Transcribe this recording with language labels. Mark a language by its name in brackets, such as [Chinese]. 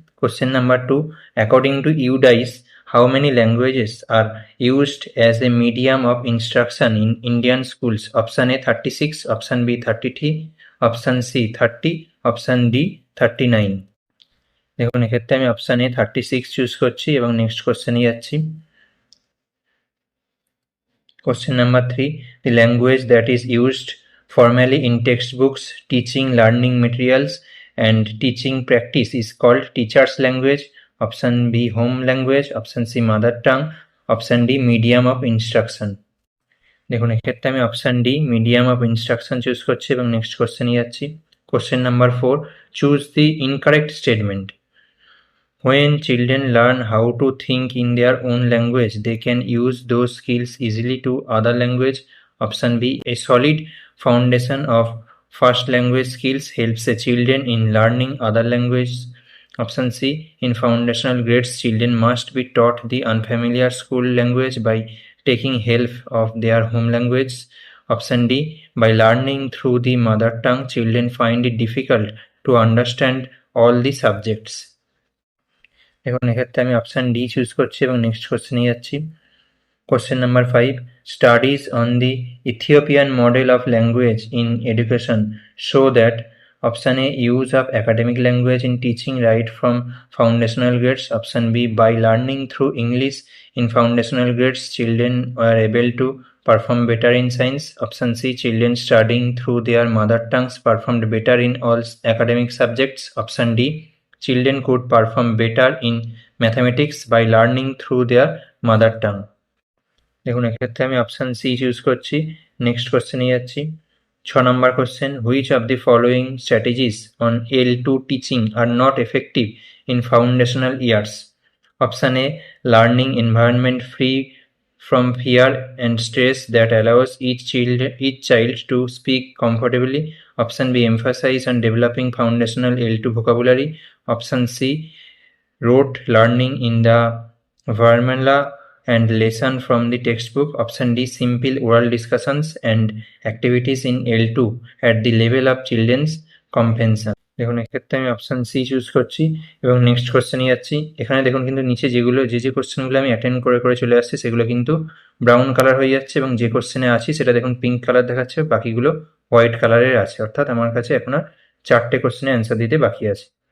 [English] Question number 2, according to UDISE how many languages are used as a medium of instruction in Indian schools? Option A 36, option B 33, option C 30, option D 39। [Bangla] দেখুন, এক্ষেত্রে আমি option A 36 choose করছি এবং next কোশ্চেনে যাচ্ছি। [English] Question number 3, the language that is used formally in textbooks, teaching, learning materials and teaching practice is called teacher's language. Option B home language, option C mother tongue, option D medium of instruction. [Bangla] দেখুন, এক্ষেত্রে আমি option D medium of instruction choose করছি এবং next কোশ্চেনে যাচ্ছি। [English] Question number 4, choose the incorrect statement. When children learn how to think in their own language, they can use those skills easily to other language. Option B, a solid foundation of first language skills helps the children in learning other languages. Option C, in foundational grades, children must be taught the unfamiliar school language by taking help of their home language. Option D, by learning through the mother tongue, children find it difficult to understand all the subjects. [Bangla] এখন এক্ষেত্রে আমি option D choose করছি এবং next কোশ্চেনে যাচ্ছি। [English] Question number 5, studies on the Ethiopian model of language in education show that option A use of academic language in teaching right from foundational grades. Option B, by learning through English in foundational grades children are able to perform better in science. Option C, children studying through their mother tongues performed better in all academic subjects. Option D, children could perform better in mathematics by learning through their mother tongue. [Bangla] দেখুন, এক্ষেত্রে আমি option C choose করছি, next কোশ্চেনে যাচ্ছি। [English] number question, which of the following strategies on L2 teaching are not effective in foundational years? Option A, learning environment free from fear and stress that allows each child to speak comfortably. Option B, emphasize on developing foundational L2 vocabulary. Option C, rote learning in the formula and lesson from the textbook. Option D, simple oral discussions and activities in L2 at the level of children's comprehension. [Bangla] দেখুন এক্ষেত্রে আমি option C choose করছি এবং next কোশ্চেনে যাচ্ছি। এখানে দেখুন কিন্তু নিচে যে কোশ্চেনগুলো আমি অ্যাটেন্ড করে চলে আসছি সেগুলো কিন্তু ব্রাউন কালার হয়ে যাচ্ছে এবং যে কোশ্চেনে আছি সেটা দেখুন পিঙ্ক কালার দেখাচ্ছে, বাকিগুলো হোয়াইট কালারের আছে, অর্থাৎ আমার কাছে এখন আর 4টে কোশ্চেনে অ্যান্সার দিতে বাকি আছে।